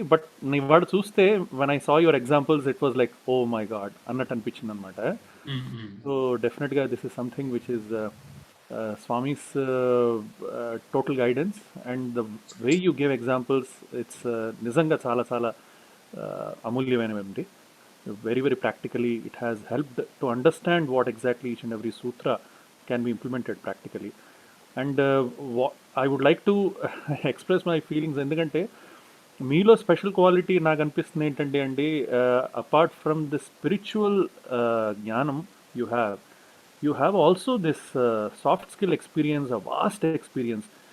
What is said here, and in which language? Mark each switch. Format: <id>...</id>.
<en>but ఇవాడు చూస్తే when I saw your examples it was like oh my god</en> <te>అన్నట్టు అనిపించింది అనమాట.</te> <en>so డెఫినెట్గా this is something which is Swami's total guidance, and the way you give examples, it's</en> <te>నిజంగా చాలా చాలా అమూల్యమైనవి.</te> <en>very, very practically. It has helped to understand what exactly each and every sutra can be implemented practically. And I would like to express my feelings</en> <te>ఎందుకంటే మీలో special quality నాకు అనిపిస్తుంది ఏంటంటే అండి,</te> <en>Apart from the spiritual జ్ఞానం you have also this soft skill experience, vast experience.</en>